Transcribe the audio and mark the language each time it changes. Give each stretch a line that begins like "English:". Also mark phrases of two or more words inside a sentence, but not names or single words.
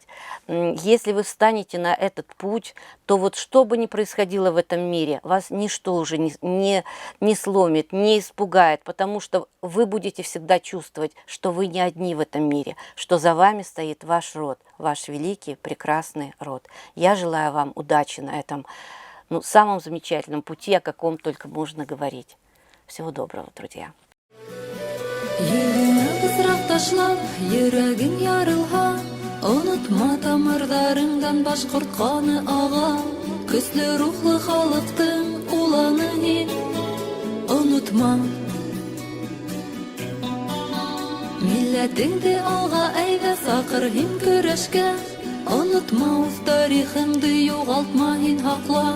Russian: Если вы встанете на этот путь, то вот что бы ни происходило в этом мире, вас ничто уже не сломит, не испугает, потому что вы будете всегда чувствовать, что вы не одни в этом мире, что за вами стоит ваш род, ваш великий, прекрасный род. Я желаю вам удачи на этом самом замечательном пути, о каком только можно говорить. Всего доброго, друзья.
Bashkir: Unutma тамырларыңдан башкорт каны ага, көсле рухлы халыктың уланы һин. Unutma милләтеңде алга әйдә сакыр һин көрәшкә. Unutma үз тарихыңды югалтма һин хакла.